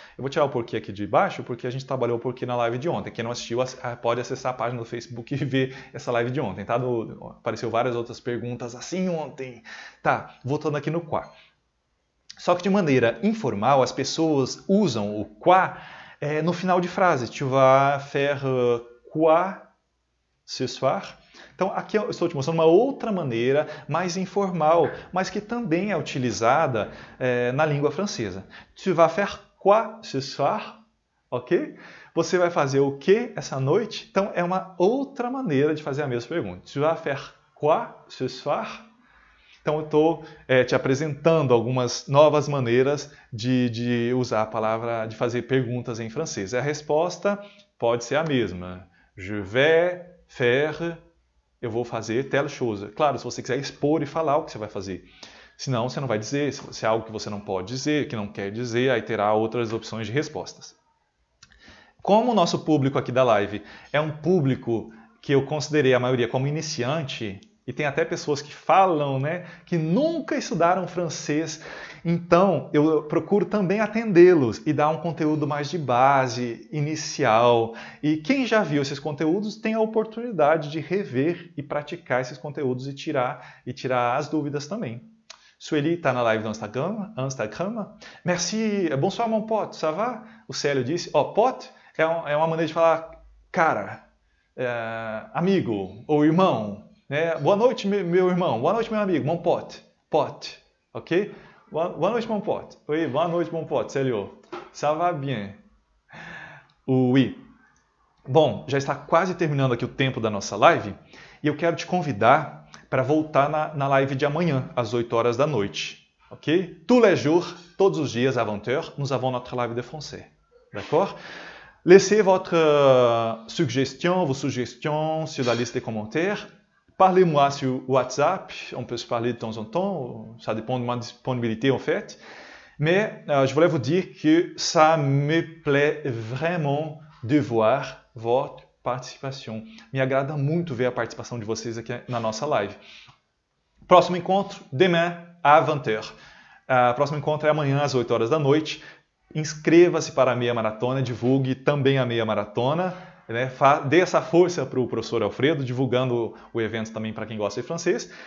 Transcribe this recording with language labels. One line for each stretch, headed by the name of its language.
Portuguese: Eu vou tirar o porquê aqui de baixo, porque a gente trabalhou o porquê na live de ontem. Quem não assistiu pode acessar a página do Facebook e ver essa live de ontem. Tá? Apareceu várias outras perguntas assim ontem. Tá, voltando aqui no quá. Só que de maneira informal, as pessoas usam o quá no final de frase.
French: Tu vas faire quoi ce soir?
Portuguese: Então, aqui eu estou te mostrando uma outra maneira, mais informal, mas que também é utilizada na língua francesa.
French: Tu vas faire quoi ce soir?
Portuguese: Ok? Você vai fazer o que essa noite? Então, é uma outra maneira de fazer a mesma pergunta.
French: Tu vas faire quoi ce soir?
Portuguese: Então, eu estou te apresentando algumas novas maneiras de usar a palavra, de fazer perguntas em francês. A resposta pode ser a mesma.
French: Je vais faire,
Portuguese: eu vou fazer
French: telle chose.
Portuguese: Claro, se você quiser expor e falar o que você vai fazer. Senão, você não vai dizer. Se é algo que você não pode dizer, que não quer dizer, aí terá outras opções de respostas. Como o nosso público aqui da live é um público que eu considerei a maioria como iniciante, e tem até pessoas que falam, né, que nunca estudaram francês, então eu procuro também atendê-los e dar um conteúdo mais de base, inicial. E quem já viu esses conteúdos tem a oportunidade de rever e praticar esses conteúdos e tirar as dúvidas também. Sueli está na live do Instagram.
French: Merci, bonsoir mon pote, ça va?
Portuguese: O Célio disse, pote é uma maneira de falar cara, amigo ou irmão. Boa noite, meu irmão. Boa noite, meu amigo.
French: Mon pote.
Portuguese: Pote. Ok? Boa noite,
French: mon pote. Oui,
Portuguese: boa noite,
French: mon pote. Salut. Ça va bien? Oui.
Portuguese: Bom, já está quase terminando aqui o tempo da nossa live e eu quero te convidar para voltar na live de amanhã, às 8 horas da noite. Ok?
French: Tous les jours,
Portuguese: todos os dias,
French: à 20h, nous avons notre live de français. D'accord? Laissez votre suggestion, vos suggestions sur la liste des commentaires. Parlez-moi sur WhatsApp, on peut se parler de temps en temps, ça dépend de ma disponibilité en fait. Mais je voulais vous dire que ça me plaît vraiment de voir votre participação.
Portuguese: Me agrada muito ver a participação de vocês aqui na nossa live. Próximo encontro,
French: demain à 20h.
Portuguese: Próximo encontro é amanhã às 8 horas da noite. Inscreva-se para a meia maratona, divulgue também a meia maratona. Dê essa força para o professor Alfredo, divulgando o evento também para quem gosta de francês.